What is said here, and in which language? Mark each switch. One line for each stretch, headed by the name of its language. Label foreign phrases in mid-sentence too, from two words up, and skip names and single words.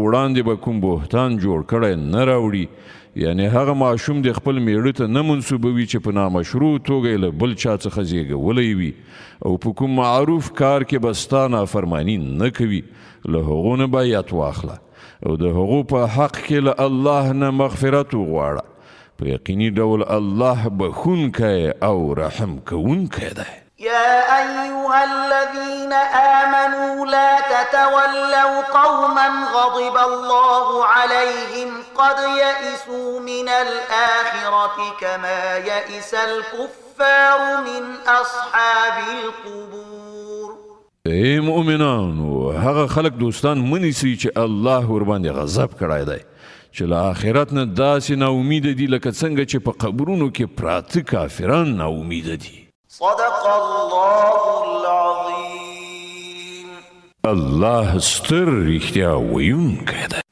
Pashto: وړاندې به کوم بهتان جوړ کړی نه راوړي، یعنی هغه ماشوم د خپل میړه ته نه منسوبوي چې په نامشروع توګه له بل چا څخه زیږولی وي، او په کوم معروف کار کې به ستا نافرماني نه کوي، له هغو نه بیعت واخله او د هغو په حق کې له الله نه مغفرت وغواړه، په یقیني ډول الله بخونکی او رحم کوونکی دی.
Arabic: يا أيها الذين آمنوا لا تتولوا قوما غضب الله عليهم قد يئسوا من الآخرة كما يئس الكفار من أصحاب القبور.
Pashto: ای مؤمنانو، هغه خلق دوستان منیسي چې الله ورباندې غضب کړی دی، چې له آخرت نه داسې ناامیده دي لکه څنګه چې په قبرونو کې پراته کافران ناامیده دي.
Arabic: صدق الله العظيم.
Pashto: الله ستر رښتیا ویونکی دی.